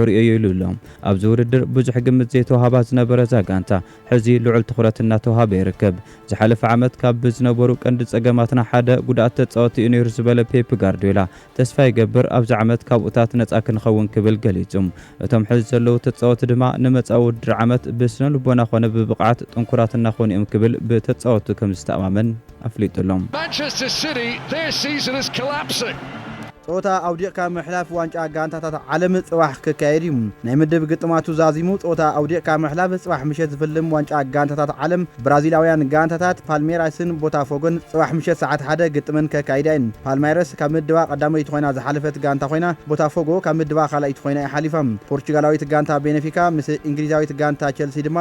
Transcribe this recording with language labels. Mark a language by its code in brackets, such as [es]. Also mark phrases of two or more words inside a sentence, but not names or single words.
[ti] ርእዮ ኢሉሎም ኣብዚ ውድድር ብዙሕ ግምት ዘይተዋሃባ ዝነበረ ዛ ጋንታ ሕዚ ልዑል ትኹረት እናተዋሃበ ይርከብ ዝሓለፈ ዓመት ካብ ዝነበሩ ቀንዲ ጸገማትና ሓደ ጉድኣት ተጻወቲ እዩ ነይሩ ዝበለ ፔፕ ጋርዲዮላ ተስፋ ይገብር ኣብዚ ዓመት ካብኡታት ነጻ ክንኸውን ክብል ገሊጹ እቶም ሕዚ ዘለዉ ተጻወቲ ድማ ንመጻኢ ውድድር ዓመት ብስነ ልቦና ኾነ ብብቕዓት ጥንኩራትና ኾኑ እዮም ክብል ብተጻወቱ ከም ዝተኣማመን ኣፍሊጡሎም [en] Manchester City, their season is collapsing. [ti] ጾታ ኣውዲቕካ ምሕላፍ ዋንጫ ጋንታታት ዓለም ጽባሕ ክካየድ እዩ ናይ ምድብ ግጥማቱ ዛዚሙ ጾታ ኣውዲቕካ ምሕላፍ ጽባሕ ምሸት ዝፍልም ዋንጫ ጋንታታት ዓለም ብራዚላውያን ጋንታታት ፓልሜራስን ቦታፎጎን ጽባሕ ምሸት ሰዓት 1 ግጥምን ከካይዳ እየን ፓልሜራስ ካብ ምድባ ቀዳመይቲ ኮይና ዝሓለፈት ጋንታ ኮይና ቦታፎጎ ካብ ምድባ ካልኣይቲ ኮይና ይሓሊፋ ፖርቹጋላዊት ጋንታ ቤኔፊካ ምስ እንግሊዛዊት ጋንታ ቸልሲ ድማ